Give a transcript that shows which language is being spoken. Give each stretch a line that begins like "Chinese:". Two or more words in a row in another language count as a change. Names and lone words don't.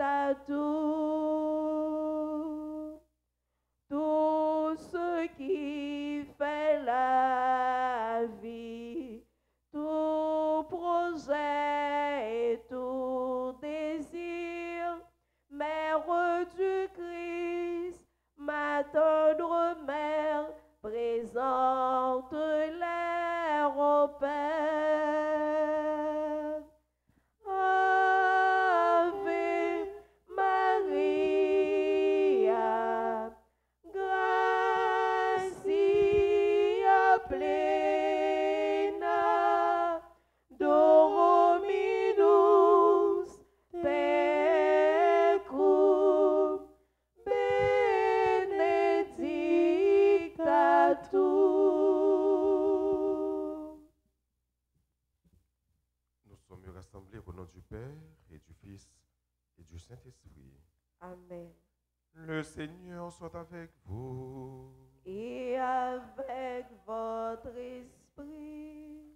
French: à tout ce qui fait la vie, tout projet et tout désir, Mère du Christ, ma tendre mère, présente-les au Père.
Latin: Ave Maria, gratia plena, Dominus tecum, benedicta tu.
French: Nous sommes rassemblés au nom du Père et du Fils et du Saint-Esprit. Amen. Le Seigneur soit avec vous. Et avec votre esprit.